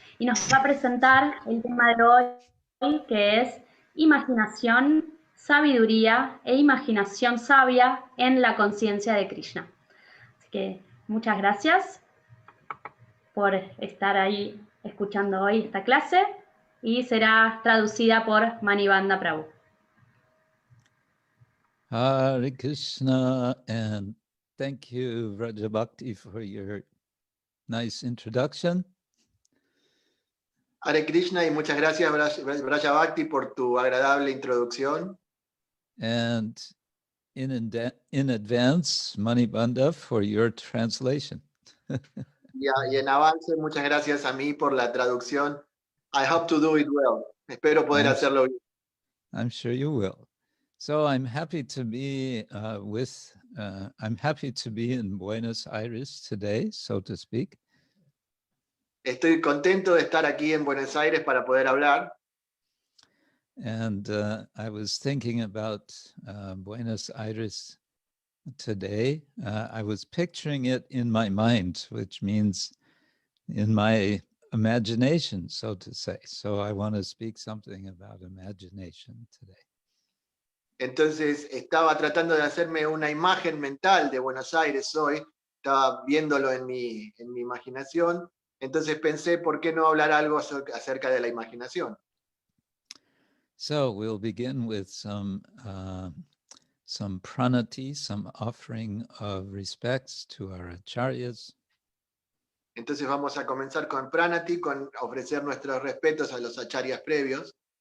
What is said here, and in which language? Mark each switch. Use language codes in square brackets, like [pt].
[es] Y nos va a presentar el tema de hoy, que es imaginación, sabiduría e imaginación sabia en la conciencia de Krishna. Así que muchas gracias por estar ahí escuchando hoy esta clase y será traducida por Manibanda Prabhu. [en] Hare Krishna, and thank you, Vrajabhakti, for your nice introduction. [es] Hare Krishna, y muchas gracias, Vrajabhakti, por tu agradable introducción. [en] And in advance, Manibanda, for your translation. [es] Y en avance, muchas gracias a mí por la traducción. [en] I hope to do it well. [es] Espero poder hacerlo bien. [en] I'm sure you will. So I'm happy to be I'm happy to be in Buenos Aires today, so to speak. [es] Estoy contento de estar aquí en Buenos Aires para poder hablar. [en] And I was thinking about Buenos Aires today. I was picturing it in my mind, which means in my imagination, so to say. So I want to speak something about imagination today. [es] Entonces estaba tratando de hacerme una imagen mental de Buenos Aires hoy, estaba viéndolo en mi imaginación, entonces pensé, ¿por qué no hablar algo acerca de la imaginación? [en] So we'll begin with some pranati, some offering of respects to our acharyas. [es] Entonces vamos a comenzar con pranati, con ofrecer nuestros respetos a los acharyas previos.